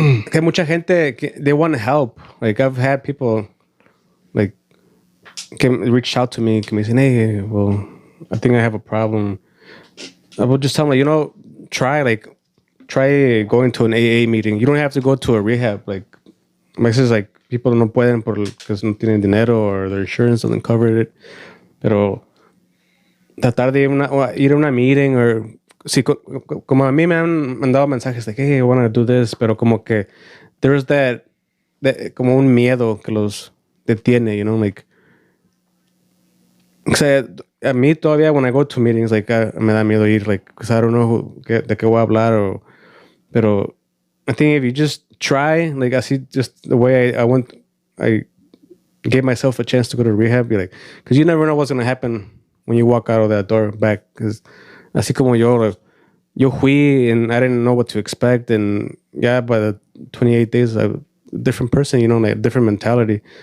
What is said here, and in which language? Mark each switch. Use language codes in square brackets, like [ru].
[es] que mucha gente, [en] they want to help. Like, I've had people, like, reach out to me, [es] que me dicen, [en] hey, well, I think I have a problem. I will just tell them, like, try going to an AA meeting. You don't have to go to a rehab. Like, my sister's like, people [es] no pueden [en] because [es] no tienen dinero [en] or their insurance doesn't cover it. [es] Pero tratar de ir a una meeting or... Sí, como a mí me han mandado mensajes de que, hey, [en] I want to do this, [es] pero como que [en] there's that [es] como un miedo que los detiene, [en] you know, like... [es] O sea, a mí todavía [en] when I go to meetings, like, [es] me da miedo ir, [en] like, because I don't know [es] de qué voy a hablar, pero [en] I think if you just try, like, así, just the way I gave myself a chance to go to rehab, be like, because you never know what's going to happen when you walk out of that door back, because [es] así como yo fui [en] and I didn't know what to expect, and yeah, by the 28 days, I'm a different person, you know, like a different mentality.